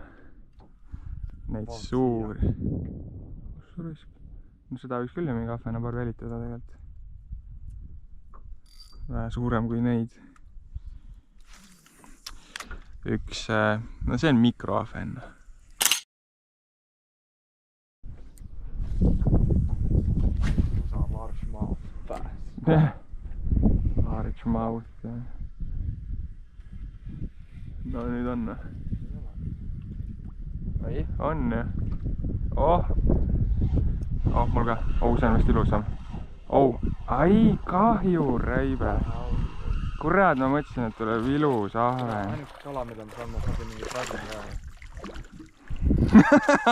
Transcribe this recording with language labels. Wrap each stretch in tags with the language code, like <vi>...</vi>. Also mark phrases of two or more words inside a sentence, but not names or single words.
<et>Neid suuri. No seda võiks küll ju mingi ahvenapaar välitada tegelikult. Vähe suurem kui neid. Üks, no see on mikroahven.</et> <en>Large mouth bass. Large mouth.</en> <et>No nüüd on. Oi? On jah. Oh, mul ka. See on vist ilusam. Ai, kahju, räibe. Kurat, ma mõtlesin, et tuleb ilus ahven. Ainult kala, mida ma saan, ma saan mingi praegu</et>